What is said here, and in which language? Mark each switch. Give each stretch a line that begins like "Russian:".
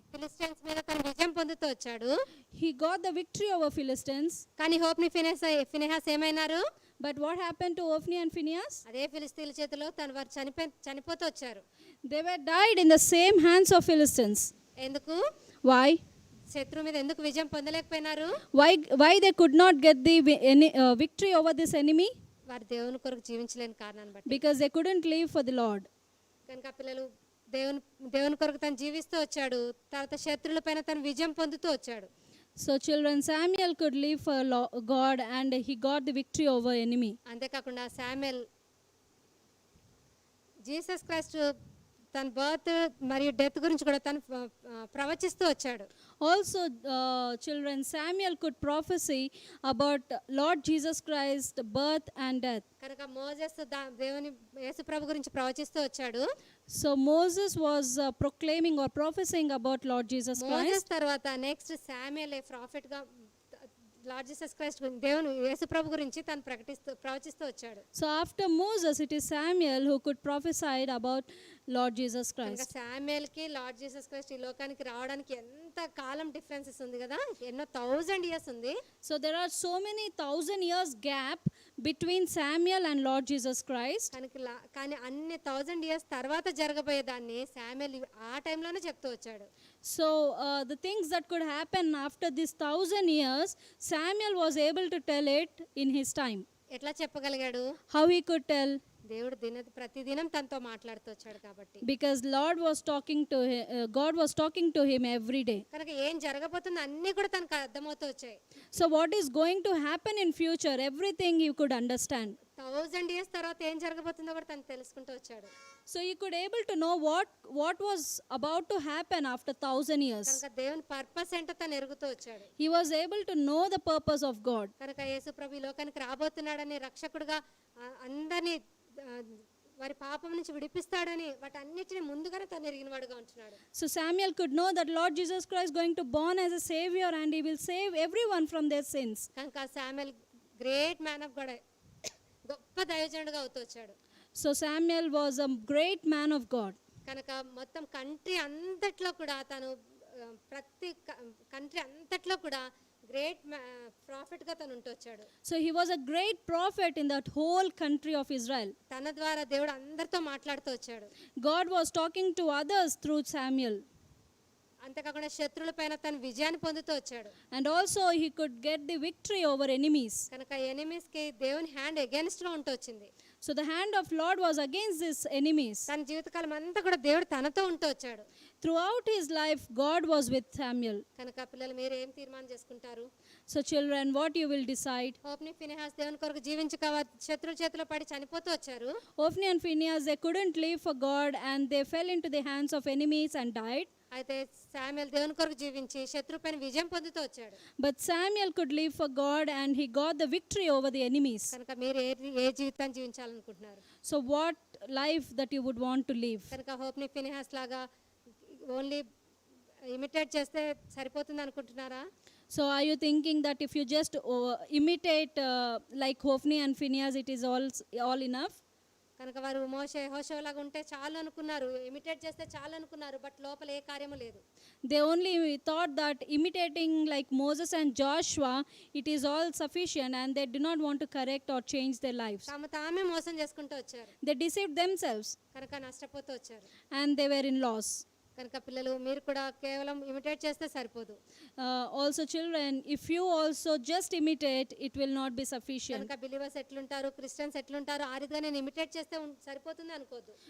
Telugu: Philistines మీద తను విజయం పొందుతూ వచ్చాడు.
English: He got the victory over Philistines.
Telugu: కానీ హోప్ని Phinehas ఏమైనారు?
English: But what happened to Hophni and Phinehas?
Telugu: అదే ఫిలిస్తీన్ల చేతిలో తను వారు చనిపోతూ వచ్చారు.
English: They were died in the same hands of Philistines.
Telugu: ఎందుకు?
English: Why?
Telugu: శత్రువు మీద ఎందుకు విజయం పొందలేకపోయినారు?
English: Why they could not get the victory over this enemy?
Telugu: వారు దేవుని కొరకు జీవించలేని కారణాన్ని బట్టి.
English: Because they couldn't live for the Lord.
Telugu: కనుక పిల్లలు దేవుని కొరకు తను జీవిస్తూ వచ్చాడు. తర్వాత శత్రువుల పైన తను విజయం పొందుతూ వచ్చాడు.
English: So children, Samuel could live for God and he got the victory over enemy.
Telugu: అంతేకాకుండా శామ్యూయల్ జీసస్ క్రైస్ట్ తన బర్త్ మరియు డెత్ గురించి కూడా తను ప్రవచిస్తూ వచ్చాడు.
English: Also children, Samuel could prophesy about Lord Jesus Christ birth and death.
Telugu: కనుక Moses దేవుని యేసు ప్రభు గురించి ప్రవచిస్తూ వచ్చాడు.
English: So Moses was proclaiming or prophesying about Lord Jesus Christ.
Telugu: Moses తర్వాత నెక్స్ట్ శామ్యూయల్ ప్రాఫెట్ గా లార్డ్ జీసస్ క్రైస్ట్ దేవుని యేసు ప్రభు గురించి తను ప్రవచిస్తూ వచ్చాడు.
English: So after Moses, it is Samuel who could prophesy about Lord Jesus
Telugu: కనుక
English: Christ.
Telugu: శామ్యుయల్కి లార్డ్ జీసస్ క్రైస్ట్ ఈ లోకానికి రావడానికి ఎంత కాలం డిఫరెన్సెస్ ఉంది కదా, ఎన్నో
English: 1000 years
Telugu: ఉంది.
English: So there are so many 1,000 years gap between Samuel and Lord Jesus Christ.
Telugu: కానీ అన్ని
English: 1000 years
Telugu: తర్వాత జరగబోయేదాన్ని శామ్యుయల్ ఆ టైంలోనే చెప్తూ వచ్చాడు.
English: So the things that could happen after this 1,000 years, Samuel was able to tell it in his time.
Telugu: ఎట్లా చెప్పగలిగాడు?
English: How he could tell?
Telugu: దేవుడు ప్రతిదినం తనతో మాట్లాడుతూ వచ్చాడు కాబట్టి.
English: Because Lord was talking to him, God was talking to him every day.
Telugu: కనుక ఏం జరగబోతుందో అన్నీ కూడా తనకు అర్థమవుతూ వచ్చాయి.
English: So what is going to happen in future, everything he could understand. 1000 years
Telugu: తర్వాత ఏం జరగబోతుందో కూడా తను తెలుసుకుంటూ వచ్చాడు.
English: So he could able to know what was about to happen after 1,000 years.
Telugu: కనుక దేవుని పర్పస్ ఏంటో తను ఎరుగుతూ వచ్చాడు.
English: He was able to know the purpose of God.
Telugu: కనుక యేసు ప్రభు ఈ లోకానికి రాబోతున్నాడని, రక్షకుడుగా అందరినీ వారి పాపం నుంచి విడిపిస్తాడని వాటన్నిటిని ముందుగానే తను ఎరిగినవాడుగా ఉంటున్నాడు.
English: So Samuel could know that Lord Jesus Christ going to born as a savior and he will save everyone from their sins.
Telugu: కనుక Samuel
English: great man of God,
Telugu: గొప్ప దైవజనుడుగా అవుతూ వచ్చాడు.
English: So Samuel was a great man of God.
Telugu: కనుక మొత్తం country అంతట్లో కూడా తను ప్రతి కంట్రీ అంతట్లో కూడా
English: great ప్రాఫిట్గా
Telugu: తను ఉంటూ వచ్చాడు.
English: So he was a great prophet in that whole country of Israel.
Telugu: తన ద్వారా దేవుడు అందరితో మాట్లాడుతూ వచ్చాడు.
English: God was talking to others through Samuel.
Telugu: అంతేకాకుండా శత్రువుల పైన తను విజయాన్ని పొందుతూ వచ్చాడు.
English: And also he could get the victory over enemies.
Telugu: కనుక ఎనిమీస్కి దేవుని హ్యాండ్ అగైన్స్ట్గా ఉంటూ వచ్చింది.
English: So the hand of Lord was against these enemies.
Telugu: తన జీవితకాలం అంతా కూడా దేవుడు తనతో ఉంటూ వచ్చాడు.
English: Throughout his life, God was with Samuel.
Telugu: కనుక పిల్లలు మీరు ఏం తీర్మానం చేసుకుంటారు?
English: So children, what you will decide?
Telugu: హోప్ని Phinehas దేవుని కొరకు జీవించక శత్రువుల చేతిలో పడి చనిపోతూ వచ్చారు.
English: Hophni and Phinehas, they couldn't live for God and they fell into the hands of enemies and died.
Telugu: అయితే శామ్యుయల్ దేవుని కొరకు జీవించి శత్రువు పైన విజయం పొందుతూ వచ్చాడు.
English: But Samuel could live for God and he got the victory over the enemies.
Telugu: కనుక మీరు ఏ జీవితాన్ని జీవించాలనుకుంటున్నారు?
English: So what life that you would want to live?
Telugu: కనుక హోప్ని ఫినెహాస్ లాగా
English: only imitate
Telugu: చేస్తే సరిపోతుంది అనుకుంటున్నారా?
English: So are you thinking that if you just imitate like Hophni and Phinehas, it is all enough?
Telugu: కనుక వారు మోషే యెహోషువలాగా ఉంటే చాలు అనుకున్నారు, ఇమిటేట్ చేస్తే చాలు అనుకున్నారు, బట్ లోపల ఏ కార్యము లేదు.
English: They only thought that imitating like Moses and Joshua, it is all sufficient and they do not want to correct or change their lives.
Telugu: తామే మోసం చేసుకుంటూ వచ్చారు.
English: They deceived themselves
Telugu: కనుక నష్టపోతూ వచ్చారు.
English: and they were in loss.
Telugu: కనుక పిల్లలు మీరు కూడా కేవలం ఇమిటేట్ చేస్తే సరిపోదు.
English: Also children, if you also just imitate, it will not be sufficient.
Telugu: కనుక బిలీవర్స్ ఎట్లుంటారు, క్రిస్టియన్స్ ఎట్లుంటారు, ఆ రీతిగా నేను ఇమిటేట్ చేస్తే సరిపోతుంది అనుకోద్దు.